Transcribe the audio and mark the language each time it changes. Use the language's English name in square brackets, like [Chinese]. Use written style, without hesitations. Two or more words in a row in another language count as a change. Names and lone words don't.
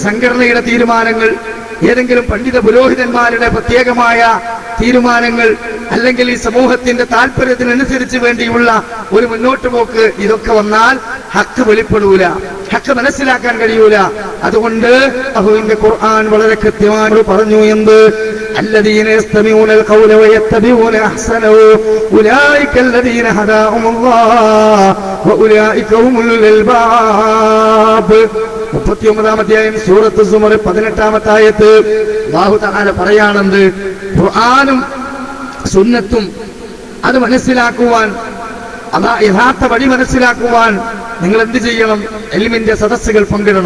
[Malayalam] സംഘടനയുടെ തീരുമാനങ്ങൾ, ഏതെങ്കിലും പണ്ഡിത പുരോഹിതന്മാരുടെ പ്രത്യേകമായ തീരുമാനങ്ങൾ, അല്ലെങ്കിൽ ഈ സമൂഹത്തിന്റെ താല്പര്യത്തിനനുസരിച്ച് വേണ്ടിയുള്ള ഒരു മുന്നോട്ട് പോക്ക്, ഇതൊക്കെ വന്നാൽ ഹക്ക് വെളിപ്പെടൂല, ഹക്ക് മനസ്സിലാക്കാൻ കഴിയൂല. അതുകൊണ്ട് അല്ലാഹുവിന്റെ ഖുർആൻ വളരെ കൃത്യമായി പറഞ്ഞു. എന്ത്? [Arabic] الذين يستمعون القول ويتبعون احسنه اولئك الذين هداهم الله واولئك هم اولو الالباب. [Malayalam] 39-ാം അധ്യായം സൂറത്ത് സുമർ 18-ാമത്തെ ആയത്ത് [Arabic] الله تعالى [Malayalam] പറയാണെന്ത്? ഖുർആനും സുന്നത്തും അത് മനസ്സിലാക്കുവാൻ, അതാ യഥാർത്ഥ വഴി മനസ്സിലാക്കുവാൻ നിങ്ങൾ എന്ത് ചെയ്യണം? ഇൽമിന്റെ സദസ്സുകൾ പങ്കിടണം.